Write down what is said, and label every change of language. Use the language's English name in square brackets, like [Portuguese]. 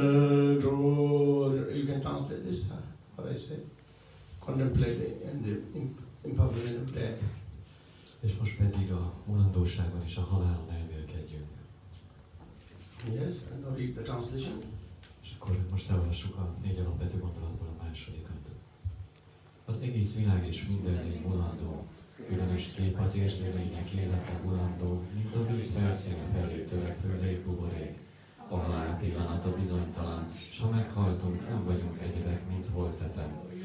[English] You can translate this, what I say. Contemplating and the impermanence of death. [Hungarian] És most pedig a mulandóságon és a halálon elmélkedjünk. [English] Yes, and I'll read the translation. [Hungarian] És akkor most elolvassuk a 4 alapvető gondolatból a másodikat. Az egész világ és minden lény mulandó, különös kép az érzőlények élete mulandó, mint a víz felszíne felé törekvő légbuborék. A halál pillanata bizonytalan, s ha meghaltunk, nem vagyunk egyedek, mint holtetem.